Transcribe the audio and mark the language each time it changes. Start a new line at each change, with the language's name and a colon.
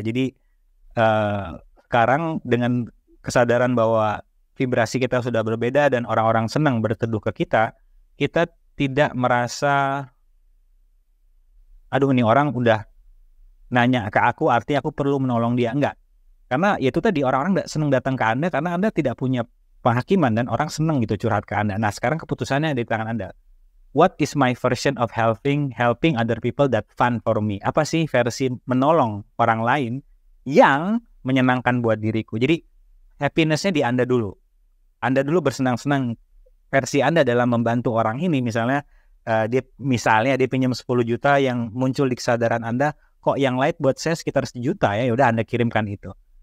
Indonesian: Jadi sekarang dengan kesadaran bahwa vibrasi kita sudah berbeda dan orang-orang senang berteduh ke kita tidak merasa, aduh ini orang udah nanya ke aku, artinya aku perlu menolong dia. Enggak. Karena ya itu tadi, orang-orang senang datang ke Anda karena Anda tidak punya penghakiman dan orang senang gitu curhat ke Anda. Nah sekarang keputusannya di tangan Anda.
English: What is my version of helping other people that fun for me?
Indonesian: Apa sih versi menolong orang lain yang menyenangkan buat diriku? Jadi happiness-nya di Anda dulu. Anda dulu bersenang-senang. Versi Anda dalam membantu orang ini, misalnya dia pinjam 10 juta, yang muncul di kesadaran Anda, kok yang lain buat saya sekitar 1 juta ya, udah Anda kirimkan itu.